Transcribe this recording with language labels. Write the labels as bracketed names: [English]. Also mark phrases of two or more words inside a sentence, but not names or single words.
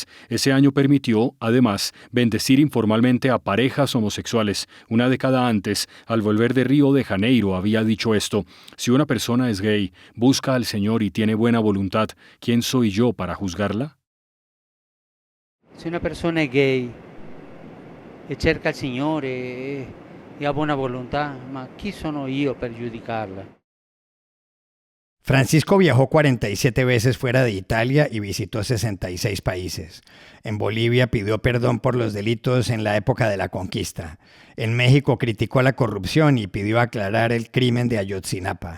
[Spanish] Ese año permitió, además, bendecir informalmente a parejas homosexuales. Una década antes, al volver de Río de Janeiro, había dicho esto: si una persona es gay, busca al Señor y tiene buena voluntad, ¿quién soy yo para juzgarla? [Italian] Se una persona è gay e cerca il Signore e ha buona volontà, ma chi sono io per giudicarla? [Spanish] Francisco viajó 47 veces fuera de Italia y visitó 66 países. En Bolivia pidió perdón por los delitos en la época de la conquista. En México criticó la corrupción y pidió aclarar el crimen de Ayotzinapa.